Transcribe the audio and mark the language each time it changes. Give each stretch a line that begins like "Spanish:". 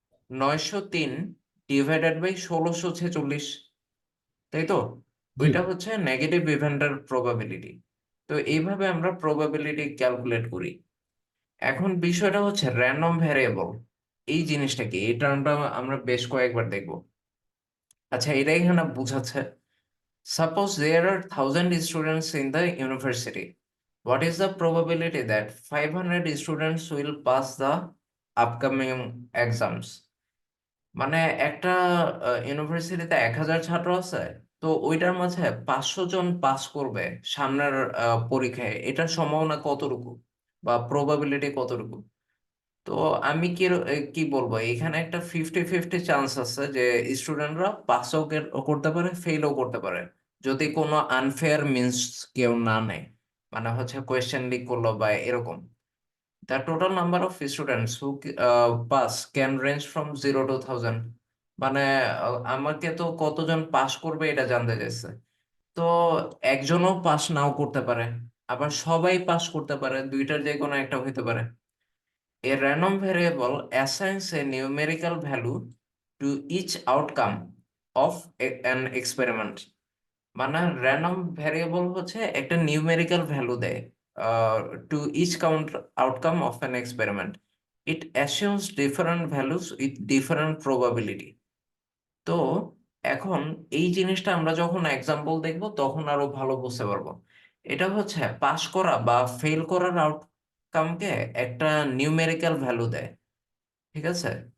Bangla: 903 divided by 1646, তাই তো? জি। ওইটা নেগেটিভ ইভেন্টের প্রবাবিলিটি। তো এইভাবে আমরা প্রবাবিলিটি ক্যালকুলেট করি। এখন বিষয়টা র্যান্ডম ভ্যারিয়েবল। এই জিনিসটা কি, এই টার্মটা আমরা বেশ কয়েকবার দেখবো। আচ্ছা, এটা এখানে বুঝাচ্ছে
English: Suppose there are 1,000 students in the university. What is the probability that 500 students will pass the upcoming exams?
Bangla: মানে একটা ইউনিভার্সিটিতে 1,000 ছাত্র আছে, তো ওইটার মাঝে 500 জন পাস করবে সামনের পরীক্ষায়, এটার সম্ভাবনা কতটুকু বা প্রবাবিলিটি কতটুকু? তো আমি কি বলবো, এখানে একটা 50-50 চান্স আছে যে স্টুডেন্টরা পাসও করতে পারে, ফেলও করতে পারে, যদি কোনো আনফেয়ার মিনস কেউ না নেয়, মানে হচ্ছে কোয়েশ্চেন লিক করলো বা এরকম।
English: The total number of students who pass can range from 0 to 1,000।
Bangla: মানে আমাকে তো কতজন পাস করবে এটা জানতে চাইছে। তো একজনও পাস নাও করতে পারে, আবার সবাই পাস করতে পারে, দুইটার যে কোনো একটা হইতে পারে।
English: A random variable assigns a numerical value to each outcome of an experiment।
Bangla: মানে random variable হচ্ছে একটা নিউমেরিক্যাল ভ্যালু দেয়
English: to each outcome of an experiment. It assumes different values with different probability।
Bangla: তো এখন এই জিনিসটা আমরা যখন এক্সাম্পল দেখব তখন আরো ভালো বুঝতে পারবো। এটা হচ্ছে পাস করা বা ফেল করার আউটকামকে একটা নিউমেরিক্যাল ভ্যালু দেয়, ঠিক আছে?